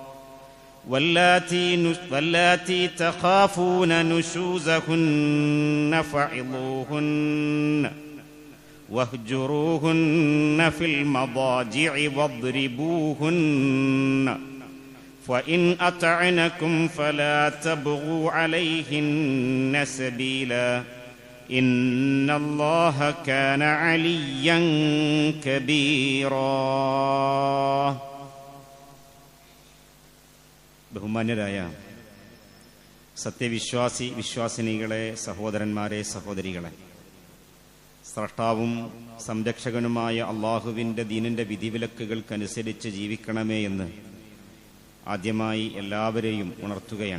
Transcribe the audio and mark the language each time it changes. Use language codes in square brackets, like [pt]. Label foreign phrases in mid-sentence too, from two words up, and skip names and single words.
[ar] واللاتي تخافون نشوزهن فعظوهن واهجروهن في المضاجع واضربوهن فإن أطعنكم فلا تبغوا عليهن سبيلا إن الله كان عليا كبيرا. [ml] ബഹുമാന്യരായ വിശ്വാസിനികളെ, സഹോദരന്മാരെ, സഹോദരികളെ, സ്രഷ്ടാവും സംരക്ഷകനുമായ അള്ളാഹുവിൻ്റെ ദീനിൻ്റെ വിധിവിലക്കുകൾക്കനുസരിച്ച് ജീവിക്കണമേ എന്ന് ആദ്യമായി എല്ലാവരെയും ഉണർത്തുകയാണ്.